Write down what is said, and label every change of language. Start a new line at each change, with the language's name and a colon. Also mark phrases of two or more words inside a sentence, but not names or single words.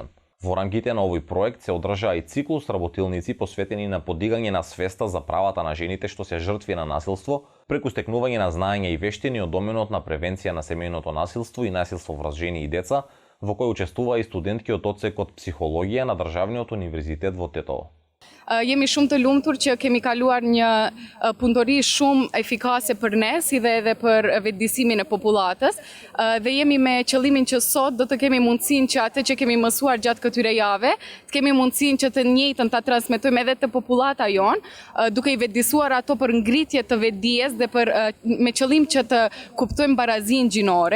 Macedonian: Во рамките на овој проект се одржаа и циклус работилници посветени на подигање на свеста за правата на жените што се жртви на насилство, преку стекнување на знаење и вештини од доменот на превенција на семејното насилство и насилство врз жени и деца, во кој учествува и студентки од одсекот психологија на Државниот универзитет во Тетово.
Albanian: Jemi shumë të lumtur që kemi kaluar një punëtori shumë efikase për ne, si dhe edhe për vetëdijsimin e popullatës, dhe jemi me qëllimin që sot do të kemi mundësinë që atë që kemi mësuar gjatë këtyre jave, të kemi mundësinë që të njëjtën ta transmetojmë edhe te popullata jon, duke i vetëdijsuar ato për ngritje të vetëdijes dhe për me qëllim që të kuptojmë barazinë gjinore.